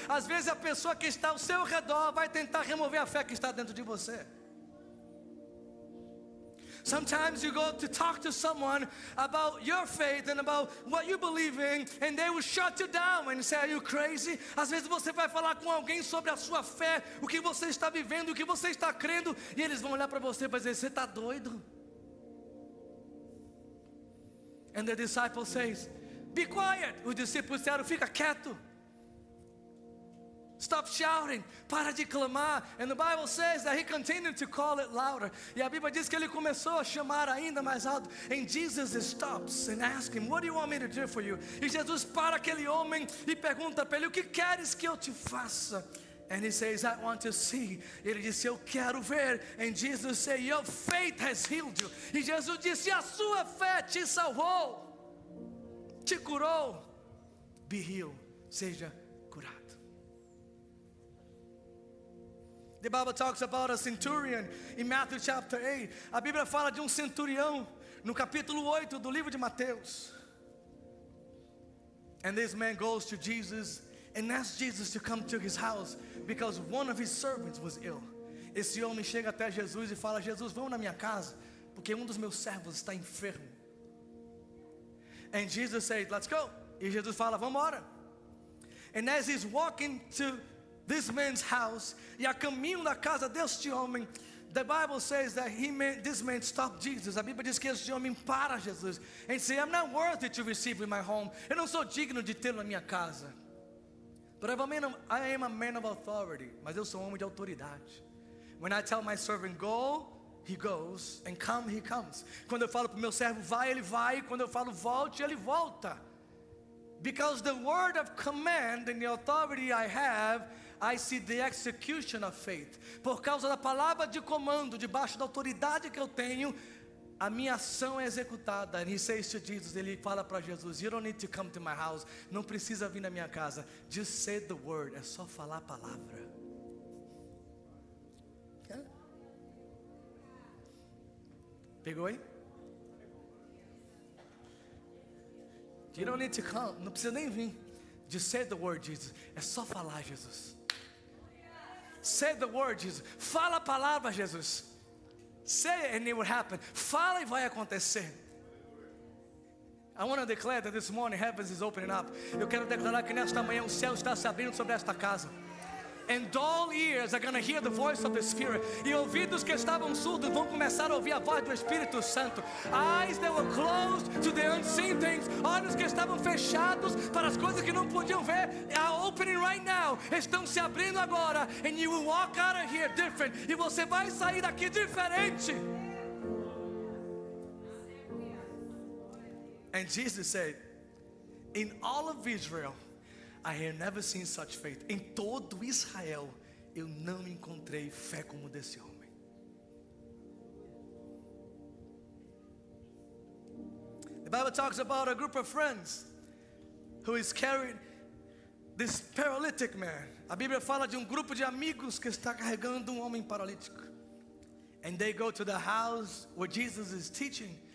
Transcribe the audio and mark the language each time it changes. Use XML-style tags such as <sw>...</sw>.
<pt>Às vezes a pessoa que está ao seu redor vai tentar remover a fé que está dentro de você.</pt> <en>Sometimes you go to talk to someone about your faith and about what you believe in, and they will shut you down and say, are you crazy?</en> <pt>Às vezes você vai falar com alguém sobre a sua fé, o que você está vivendo, o que você está crendo, e eles vão olhar para você e dizer, você está doido?</pt> <en>And the disciple says, be quiet.</en> <pt>Os discípulos disseram, fica quieto.</pt> <en>Stop shouting.</en> <pt>Para de clamar.</pt> <en>And the Bible says that he continued to call it louder.</en> <pt>E a Bíblia diz que ele começou a chamar ainda mais alto.</pt> <en>And Jesus stops and asks him, what do you want me to do for you?</en> <pt>E Jesus para aquele homem e pergunta para ele, o que queres que eu te faça?</pt> <en>And he says, I want to see.</en> <pt>Ele disse, eu quero ver.</pt> <en>And Jesus said, your faith has healed you.</en> <pt>E Jesus disse, a sua fé te salvou, te curou.</pt> <en>Be healed.</en> <pt>Seja curado.</pt> <en>The Bible talks about a centurion in Matthew chapter 8.</en> <pt>A Bíblia fala de centurião no capítulo 8 do livro de Mateus.</pt> <en>And this man goes to Jesus and asks Jesus to come to his house because one of his servants was ill.</en> <pt>Esse homem chega até Jesus e fala, Jesus, vamos na minha casa, porque dos meus servos está enfermo.</pt> <en>And Jesus said, let's go.</en> <pt>E Jesus fala, vamos embora.</pt> <en>And as he's walking to this man's house,</en> <pt>e a caminho da casa deste homem,</pt> <en>the Bible says that this man stopped Jesus.</en> <pt>A Bíblia diz que este homem para Jesus</pt> <en>and say, I'm not worthy to receive in my home.</en> <pt>Eu não sou digno de tê-lo na minha casa.</pt> <en>But I am a man of authority.</en> <pt>Mas eu sou um homem de autoridade.</pt> <en>When I tell my servant go, he goes, and come, he comes.</en> <pt>Quando eu falo para o meu servo vai, ele vai. Quando eu falo volte, ele volta.</pt> <en>Because the word of command and the authority I have, I see the execution of faith.</en> <pt>Por causa da palavra de comando, debaixo da autoridade que eu tenho, a minha ação é executada.</pt> <en>And he says to Jesus,</en> <pt>ele fala para Jesus,</pt> <en>you don't need to come to my house.</en> <pt>Não precisa vir na minha casa.</pt> <en>Just say the word. É só falar a palavra. Okay?</en> <pt>Pegou aí?</pt> <en>You don't need to come.</en> <pt>Não precisa nem vir.</pt> <en>Just say the word, Jesus.</en> <pt>É só falar, Jesus.</pt> <en>Say the word, Jesus.</en> <pt>Fala a palavra, Jesus.</pt> <en>Say it and it will happen.</en> <pt>Fala e vai acontecer.</pt> <en>I want to declare that this morning heavens is opening up.</en> <pt>Eu quero declarar que nesta manhã o céu está se abrindo sobre esta casa.</pt> <en>And dull ears are going to hear the voice of the Spirit.</en> <pt>E ouvidos que estavam surdos vão começar a ouvir a voz do Espírito Santo.</pt> <en>Eyes that were closed to the unseen things.</en> <pt>Olhos que estavam fechados para as coisas que não podiam ver</pt> <en>are opening right now.</en> <pt>Estão se abrindo agora.</pt> <en>And you will walk out of here different.</en> <pt>E você vai sair daqui diferente.</pt> <en>And Jesus said, in all of Israel, I have never seen such faith.</en> <pt>Em todo Israel, eu não encontrei fé como desse homem.</pt> <en>The Bible talks about a group of friends who is carrying this paralytic man.</en> <pt>A Bíblia fala de grupo de amigos que está carregando homem paralítico.</pt> <en>And they go to the house where Jesus is teaching.</en>